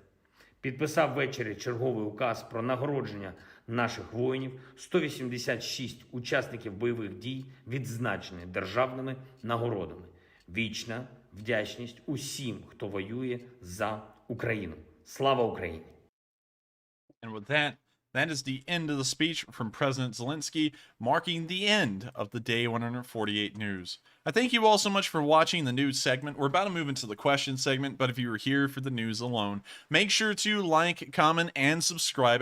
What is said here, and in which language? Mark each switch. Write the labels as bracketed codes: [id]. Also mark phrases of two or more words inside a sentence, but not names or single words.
[uk] Підписав ввечері черговий указ про нагородження наших воїнів. 186 учасників бойових дій відзначені державними нагородами. Вічна вдячність усім, хто воює за Україну. Слава Україні! [en] And with that, that is the end of the speech from President Zelenskyy, marking the end of the Day 148 news. I thank you all so much for watching the news segment. We're about to move into the question segment, but if you were here for the news alone, make sure to like, comment, and subscribe.